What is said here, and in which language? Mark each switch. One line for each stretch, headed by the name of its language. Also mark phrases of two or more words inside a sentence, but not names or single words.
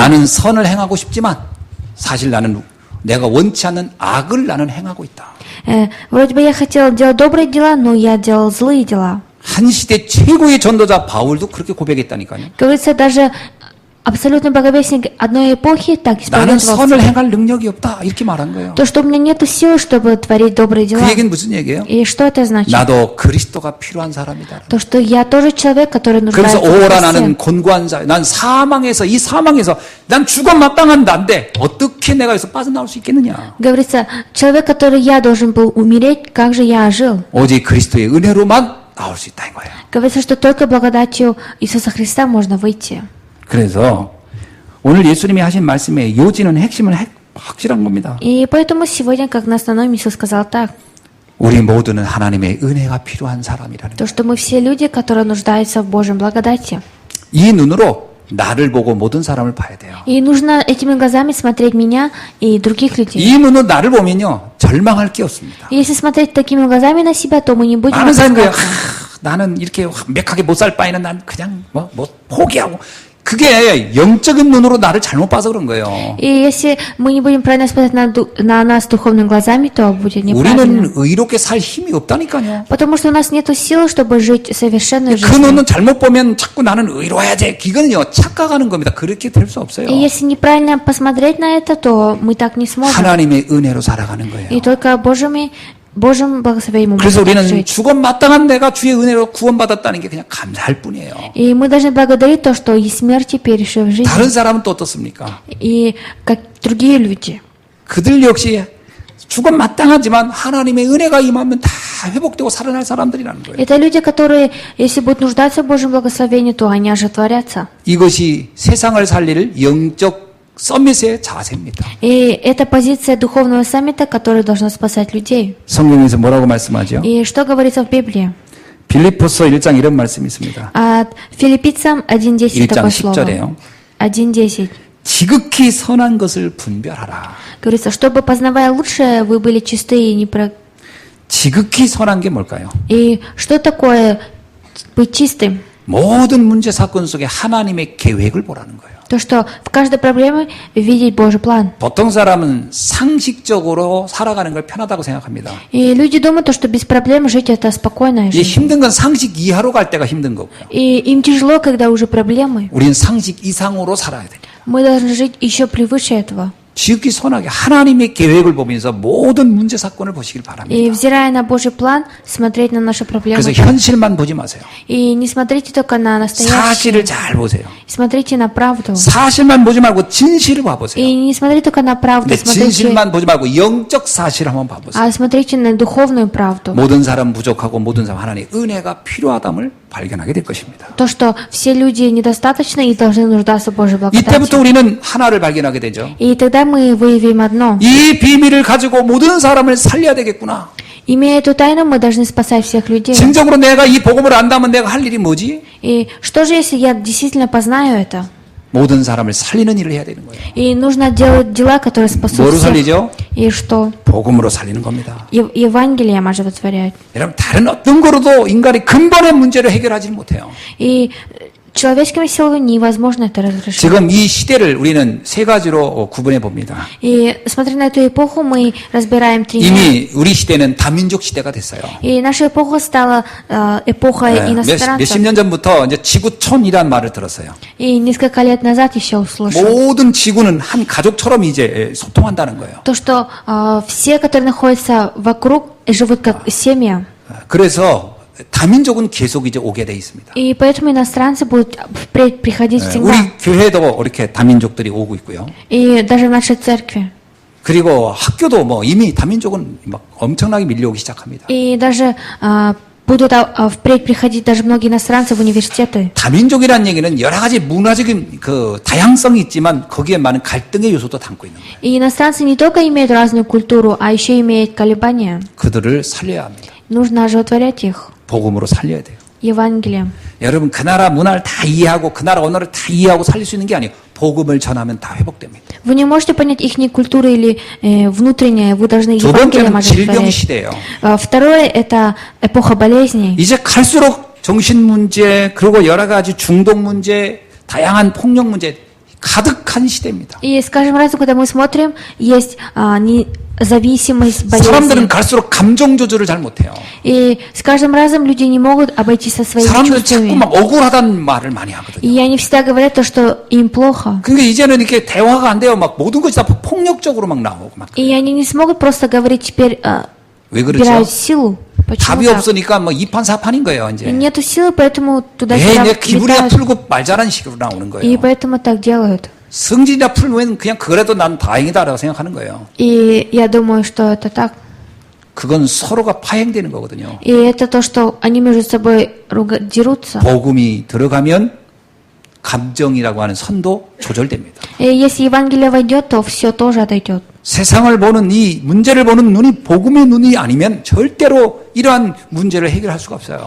Korean: 나는 선을 행하고 싶지만 사실 나는 내가 원치 않는 악을 나는 행하고 있다.
Russian: Вроде бы я хотел делать добрые дела, но я делал злые дела.
Korean: 한 시대 최고의 전도자 바울도 그렇게 고백했다니까요.
Russian: Говорится, даже абсолютный благовестник одной эпохи так
Korean: 나는
Russian: исповедовался.
Korean: 선을 행할 능력이 없다. 이렇게 말한 거예요.
Russian: То, что у меня нет силы, чтобы творить добрые
Korean: 그
Russian: дела.
Korean: 얘기는 무슨 얘기예요?
Russian: И что это значит?
Korean: 나도 그리스도가 필요한 사람이다.
Russian: То, что я тоже человек, который
Korean: 그래서
Russian: нуждается в
Korean: 오라
Russian: Христе.
Korean: 나는 곤고한 자, 난 이 사망에서 난 죽어 마땅한 나인데 어떻게 내가 여기서 빠져나올 수 있겠느냐?
Russian: Говорится, человек, который я должен был умереть, как же я ожил?
Korean: 오직 그리스도의 은혜로만 나올 수 있다는 거예요.
Russian: Говорится, что только благодатью Иисуса Христа можно выйти.
Korean: 그래서 오늘 예수님이 하신 말씀의 요지는 핵심은 확실한 겁니다.
Russian: И поэтому сегодня, как на основном, Иисус сказал так,
Korean: 우리 모두는 하나님의 은혜가 필요한 사람이라는
Russian: то,
Korean: 거예요.
Russian: что мы все люди, которые нуждаются в Божьем благодати.
Korean: 이 눈으로 나를 보고 모든 사람을 봐야 돼요.
Russian: И нужно этими глазами смотреть меня и других людей.
Korean: 이 눈으로 나를 보면요 절망할 게 없습니다.
Russian: И если смотреть такими глазами на себя, то мы не будем
Korean: 많은 사람이 그래요.
Russian: опускаться.
Korean: 나는 이렇게 완벽하게 못 살 바에는 난 그냥 뭐 포기하고. 그게 영적인 눈으로 나를 잘못 봐서 그런 거예요.
Russian: И если мы не будем правильно смотреть на нас духовными глазами, то будет неправильно.
Korean: 우리는 의롭게 살 힘이 없다니까요.
Russian: Потому что у нас нет сил, чтобы жить совершенную
Korean: 그
Russian: жизнь.
Korean: 눈은 잘못 보면 자꾸 나는 의로워야지. 이거는요 착각하는 겁니다. 그렇게 될 수 없어요.
Russian: И если неправильно посмотреть на это, то мы так не сможем.
Korean: 하나님의 은혜로 살아가는 거예요.
Russian: И только Божьей Божьим благословением мы
Korean: 그래서
Russian: можем так
Korean: 우리는
Russian: жить.
Korean: 죽음 마땅한 내가 주의 은혜로 구원받았다는 게 그냥 감사할 뿐이에요.
Russian: И мы должны благодарить то, что и смерть теперь еще в жизни.
Korean: 다른 사람은 또 어떻습니까?
Russian: И как другие люди.
Korean: 그들 역시 죽음 마땅하지만 하나님의 은혜가 임하면 다 회복되고 살아날 사람들이라는 거예요.
Russian: Это люди, которые, если будут нуждаться в Божьем благословении, то они оживотворятся.
Korean: 이것이 세상을 살릴 영적 서밋의 자세입니다.
Russian: И это позиция духовного саммита, которая должна спасать людей.
Korean: 성경에서 뭐라고 말씀하죠?
Russian: И что говорится в Библии?
Korean: 빌립보서 1장 이런 말씀이 있습니다.
Russian: От Филиппийцам 1.10
Korean: 1장
Russian: такое слово.
Korean: 10절에요.
Russian: 1.10.
Korean: 지극히 선한 것을 분별하라.
Russian: Говорится, чтобы, познавая лучшее, вы были чисты и не про...
Korean: 지극히 선한 게 뭘까요?
Russian: И что такое быть чистым?
Korean: 모든 문제 사건 속에 하나님의 계획을 보라는 거예요.
Russian: То, что в каждой проблеме видеть Божий план.
Korean: 보통 사람은 상식적으로 살아가는 걸 편하다고 생각합니다.
Russian: И люди думают, то, что без проблем жить это спокойная
Korean: 이
Russian: жизнь.
Korean: 힘든 건 상식 이하로 갈 때가 힘든 거고요.
Russian: И им тяжело, когда уже проблемы.
Korean: 우리는 상식 이상으로 살아야 돼요.
Russian: Мы должны жить еще превыше этого.
Korean: 지극히 선하게 하나님의 계획을 보면서 모든 문제 사건을 보시길
Russian: И
Korean: 바랍니다.
Russian: взирая на Божий план, смотреть на наши проблемы.
Korean: 그래서 현실만 보지 마세요.
Russian: И не смотрите только на настоящее.
Korean: 사실을 잘 보세요.
Russian: Смотрите на правду.
Korean: 사실만 보지 말고 진실을 봐보세요.
Russian: И не смотрите только на правду,
Korean: 근데
Russian: смотрите,
Korean: 진실만 보지 말고 영적 사실을 한번 봐보세요.
Russian: а смотрите на духовную правду.
Korean: 모든 사람 부족하고 모든 사람 하나님의 은혜가 필요하담을 발견하게 될 것입니다.
Russian: То, что все люди недостаточны и должны нуждаться в Божьей
Korean: 이때부터
Russian: благодати.
Korean: 우리는 하나를 발견하게 되죠.
Russian: И тогда мы выявим одно.
Korean: 이 비밀을 가지고 모든 사람을 살려야 되겠구나.
Russian: Имея эту тайну, мы должны спасать всех людей.
Korean: 진정으로 내가 이 복음을 안다면 내가 할 일이 뭐지?
Russian: И что же, если я действительно познаю это?
Korean: 모든 사람을 살리는 일을 해야 되는 거예요.
Russian: И нужно делать дела, которые спасут
Korean: 뭐로
Russian: всех.
Korean: 살리죠?
Russian: И что?
Korean: 복음으로 살리는 겁니다.
Russian: Евангелием оживотворять.
Korean: 여러분 다른 어떤 거로도 인간이 근본의 문제를 해결하지 못해요.
Russian: И человеческими силами невозможно это разрешить.
Korean: 지금 이 시대를 우리는 세 가지로 구분해 봅니다.
Russian: И смотря на эту эпоху, мы разбираем три мира.
Korean: 이미 우리 시대는 다민족 시대가 됐어요.
Russian: И наша эпоха стала эпохой
Korean: 몇십
Russian: иностранцев.
Korean: 년 전부터 이제 지구촌이란 말을 들었어요.
Russian: И несколько лет назад еще услышал.
Korean: 모든 지구는 한 가족처럼 이제 소통한다는 거예요.
Russian: То, что все, которые находятся вокруг, живут как семья.
Korean: 그래서 다민족은 계속 이제 오게 돼 있습니다.
Russian: И поэтому иностранцы будут впредь приходить всегда.
Korean: 우리 교회도 이렇게 다민족들이 오고 있고요.
Russian: И даже в нашей церкви.
Korean: 그리고 학교도 뭐 이미 다민족은 막 엄청나게 밀려오기 시작합니다.
Russian: И даже будут впредь приходить даже многие иностранцы в университеты.
Korean: 다민족이라는 얘기는 여러 가지 문화적인 그 다양성이 있지만 거기에 많은 갈등의 요소도 담고 있는 거예요.
Russian: И иностранцы не только имеют разную культуру, а еще имеют колебания.
Korean: 그들을 살려야 합니다.
Russian: Нужно оживотворять их
Korean: 복음으로 살려야 돼요.
Russian: Евангелием.
Korean: 여러분 그 나라 문화를 다 이해하고 그 나라 언어를 다 이해하고 살릴 수 있는 게 아니에요. 복음을 전하면 다 회복됩니다.
Russian: Вы не можете понять их культуру или внутреннее, вы должны
Korean: 두
Russian: Евангелием
Korean: 번째는 질병
Russian: оживотворять.
Korean: 시대예요.
Russian: Второе – это эпоха болезней.
Korean: 이제 갈수록 정신 문제 그리고 여러 가지 중독 문제, 다양한 폭력 문제 가득한 시대입니다.
Russian: И с каждым разом, когда мы смотрим, есть зависимость,
Korean: 사람들은
Russian: болезнь.
Korean: 갈수록 감정 조절을 잘 못해요.
Russian: И с каждым разом люди не могут обойтись со своими
Korean: 사람들은 자꾸
Russian: чувствами.
Korean: 막 억울하다는 말을 많이 하거든요.
Russian: И они всегда говорят то, что им плохо.
Korean: 그러니까 이제는 이렇게 대화가 안 돼요. 막 모든 것이 다 폭력적으로 막 나오고 막.
Russian: И они не смогут просто говорить теперь,
Korean: 왜 그렇죠?
Russian: убирают силу. Почему
Korean: 답이
Russian: так?
Korean: 없으니까 뭐 이판사판인 거예요,
Russian: И
Korean: 이제.
Russian: нету силы, поэтому
Korean: 내
Russian: туда-сюда
Korean: 기분이나
Russian: летают.
Korean: 풀고 말자라는 식으로 나오는
Russian: И
Korean: 거예요.
Russian: поэтому так делают.
Korean: 성질이나 풀면 그냥 그래도 난 다행이다라고 생각하는 거예요.
Russian: И я думаю, что это так.
Korean: 그건 서로가 파행되는 거거든요.
Russian: И это то, что они между собой дерутся.
Korean: 복음이 들어가면 감정이라고 하는 선도 조절됩니다.
Russian: И если Евангелие войдет, то все тоже отойдет.
Korean: 세상을 보는 이 문제를 보는 눈이 복음의 눈이 아니면 절대로 이러한 문제를 해결할 수가 없어요.